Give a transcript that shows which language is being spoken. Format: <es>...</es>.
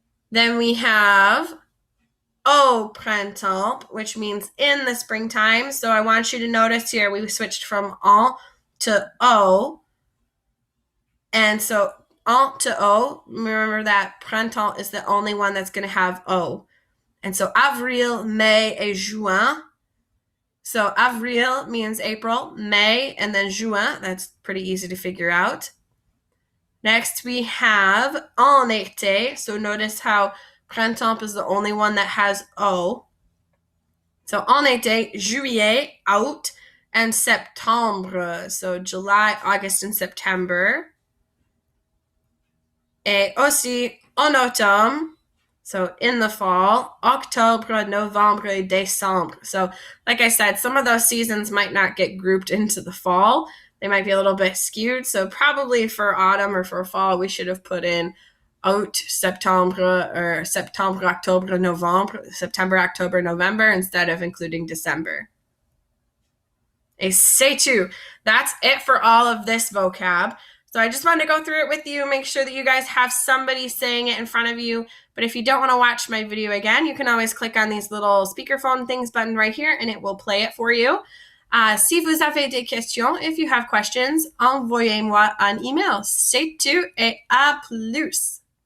<en>Then we have</en> <fr>au printemps,</fr> <en>which means in the springtime. So I want you to notice here we switched from en to au. And so en to au, remember that printemps is the only one that's going to have au.</en> <fr>And so avril, mai, et juin.</fr> <en>So avril means April, May, and then juin. That's pretty easy to figure out. Next, we have</en> <fr>en été.</fr> <en>So notice how printemps is the only one that has O. So en été, juillet, août, and septembre. So July, August, and September.</en> <fr>Et aussi en automne.</fr> <en>So in the fall, octobre, novembre, et décembre. So like I said, some of those seasons might not get grouped into the fall. They might be a little bit skewed. So probably for autumn or for fall, we should have put in août, septembre, or septembre, octobre, novembre, September, October, November, instead of including December.</en> <fr>Et c'est tout.</fr> <en>That's it for all of this vocab. So I just wanted to go through it with you, make sure that you guys have somebody saying it in front of you. But if you don't want to watch my video again, you can always click on these little speakerphone things button right here, and it will play it for you.</en> <fr>Si vous avez des questions,</fr> <en>if you have questions,</en> <fr>envoyez-moi un email. C'est tout et à plus.</fr>